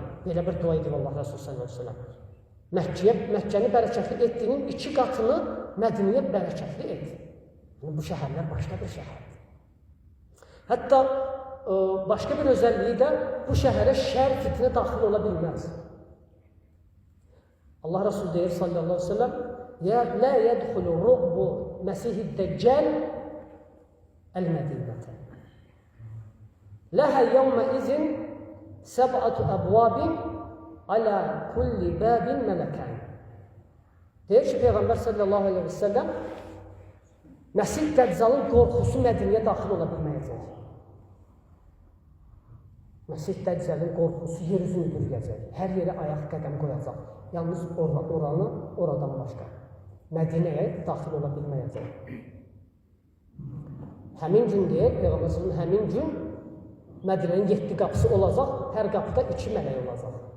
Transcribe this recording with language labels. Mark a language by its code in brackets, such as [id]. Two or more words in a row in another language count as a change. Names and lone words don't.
[az] Belə bir dua edib Allah Resulü [ar] صلى الله عليه وسلم. [az] Məkkəni bərəkətli etdiyinin iki qatını Mədinəyə bərəkətli et. Bu şəhərlər başqa bir şəhərdir. Hətta başqa bir özelliği də bu şəhərə şər fitnə daxil ola bilməz. Allah Resulü deyir [ar] صلى الله عليه وسلم لا يدخل رعب المسيح الدجال المدينة. لها يومئذ سبعة أبواب على كل باب ملكان. [az] Deyir ki Peygamber [ar] صلى الله عليه وسلم [az] Mesih Deccal'ın qorxusu Mədinəyə daxil ola bilməyəcək. Mesih Deccal'ın qorxusu yer üzünü bürüyəcək. Hər yerə ayaq qədəm qoyacaq. Yalnız oradan başqa. Mədinəyə daxil ola bilməyəcək. Həmin gün deyir, Peyğəmbərin həmin gün Mədinənin 7 qapısı olacaq, hər qapıda 2 mələk olacaq.